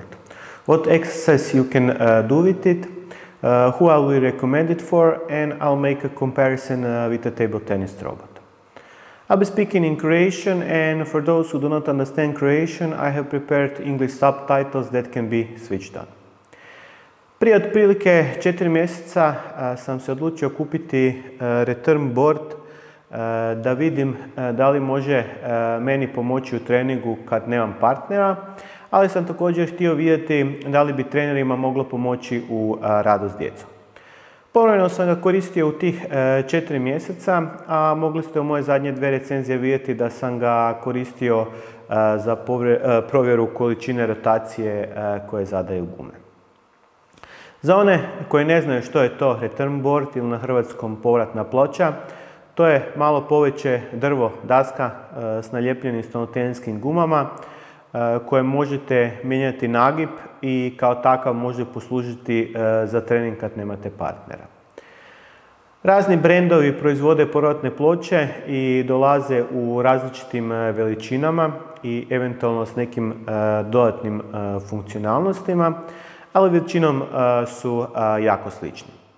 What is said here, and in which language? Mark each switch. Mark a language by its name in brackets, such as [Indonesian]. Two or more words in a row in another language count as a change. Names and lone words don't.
[English] What exercise you can do with it, who I will recommend it for, and I'll make a comparison with a table tennis robot. I'll be speaking in Croatian, and for those who do not understand Croatian, I have prepared English subtitles that can be switched on. [Croatian] Prije otprilike 4 mjeseca sam se odlučio kupiti [English] return board [Croatian] da vidim da li može meni pomoći u treningu kad nemam partnera, ali sam također htio vidjeti da li bi trenerima moglo pomoći u radu s djecom. Ponovno sam ga koristio u tih 4 mjeseca, a mogli ste u moje zadnje 2 recenzije vidjeti da sam ga koristio za provjeru količine rotacije koje zadaju gume. Za one koji ne znaju što je to [English] return board [Croatian] ili na hrvatskom povratna ploča, to je malo poveće drvo, daska s naljepljenim stanotenskim gumama koje možete mijenjati nagib i kao takav može poslužiti za trening kad nemate partnera. Razni brendovi proizvode povratne ploče i dolaze u različitim veličinama i eventualno s nekim dodatnim funkcionalnostima, ali većinom su jako slični.